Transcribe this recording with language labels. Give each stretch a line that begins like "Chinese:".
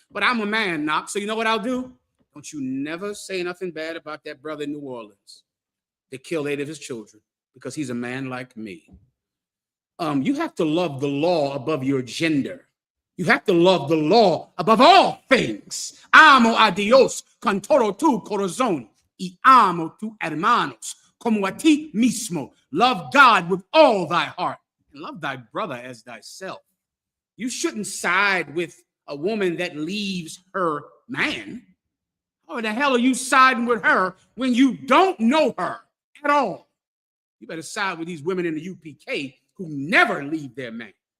English: But I'm a man, Knox. So you know what I'll do? Don't you never say nothing bad about that brother in New Orleans that killed 8 of his children because he's a man like me. You have to love the law above your gender. You have to love the law above all things.
Spanish: Amo a Dios con todo tu corazón y amo tu hermanos como a ti mismo.
English: Love God with all thy heart and love thy brother as thyself. You shouldn't side with a woman that leaves her man. How the hell are you siding with her when you don't know her at all? You better side with these women in the UPK who never leave their man.